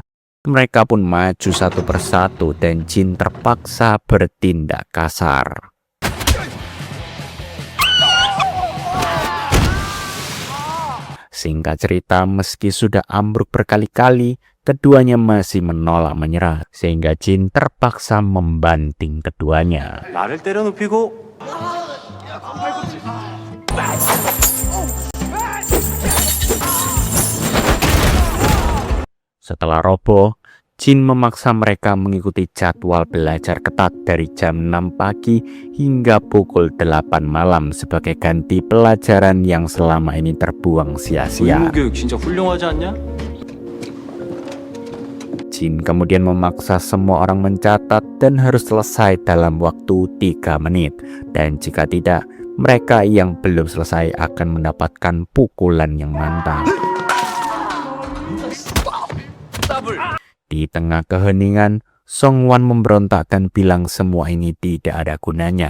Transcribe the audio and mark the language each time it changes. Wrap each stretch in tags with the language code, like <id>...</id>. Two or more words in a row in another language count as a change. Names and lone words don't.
<id>Mereka pun maju satu persatu dan Jin terpaksa bertindak kasar. Singkat cerita, meski sudah ambruk berkali-kali, keduanya masih menolak menyerah, sehingga Jin terpaksa membanting keduanya.</id> <ko>나를 때려눕히고.</ko> <id>Setelah roboh, Jin memaksa mereka mengikuti jadwal belajar ketat dari jam 6 pagi hingga pukul 8 malam sebagai ganti pelajaran yang selama ini terbuang sia-sia.</id> <ko>교육 진짜 훌륭하지 않냐?</ko> <id>Jin kemudian memaksa semua orang mencatat dan harus selesai dalam waktu 3 menit. Dan jika tidak, mereka yang belum selesai akan mendapatkan pukulan yang mantap. Di tengah keheningan, Songwon memberontak dan bilang semua ini tidak ada gunanya.</id>